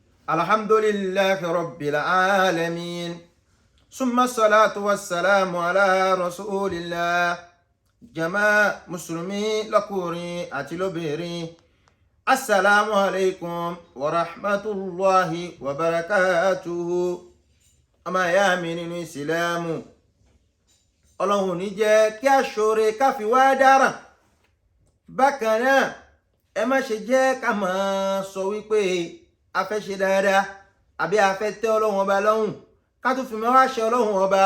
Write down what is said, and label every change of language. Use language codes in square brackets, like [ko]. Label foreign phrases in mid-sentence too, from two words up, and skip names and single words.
[ar] الحمد لله رب العالمين ثم الصلاة والسلام على رسول الله. جماعة المسلمين [yo] lọ́kùnrin àti lóbìnrin, [ar] السلام عليكم ورحمة الله وبركاته. [yo] Ọmọ ìyá mi nínú ìsìlámù, Ọlọ́run ní jẹ́ kí a ṣoore ká fi wá dára. Bákan náà, ẹ má ṣe jẹ́ ká máa sọ wípé a fẹ́ ṣe dáadáa àbí a fẹ́ tẹ́ Ọlọ́run ọba lọ́rùn ká tún fi máa wá ṣe Ọlọ́run ọba.